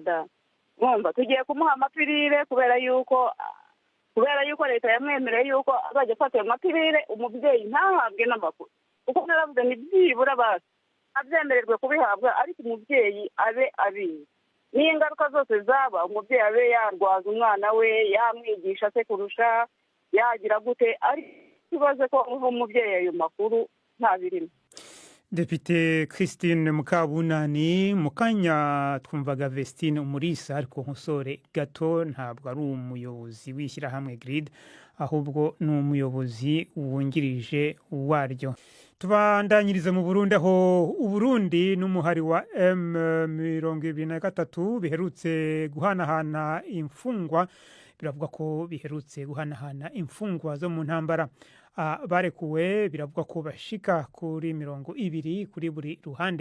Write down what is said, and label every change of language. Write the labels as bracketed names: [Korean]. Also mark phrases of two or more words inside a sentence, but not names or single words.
[Kinyarwanda] Reka da, mwumva tugiye kumuha amapirire kubera yuko leta yamwemereye yuko azajya afata ayo mapirire umubyeyi ntahabwe n'amakuru kuko naravuze ni byibura basi abyemererwe kubihabwa ariko umubyeyi abe abizi n'ingaruka zose zaba umubyeyi abe yarwaza umwana we yamwigisha se kurusha yagira gute ariko ikibazo ko umubyeyi ayo makuru nta birimo. Depite Christine Mukabunani mu kanya twumvaga Vestine Umulisa ariko nkosore gato ntabwo ari umuyobozi w'ishyirahamwe GRID ahubwo ni umuyobozi wungirije waryo. [Rundi] Tubandanyiriza mu Burundi aho Uburundi n'umuhari wa M23 biherutse guhanahana imfungwa biravuga ko biherutse guhanahana imfungwa zo mu ntambara barekuwe biravuga ko bashika kuri 200 kuri buri ruhande.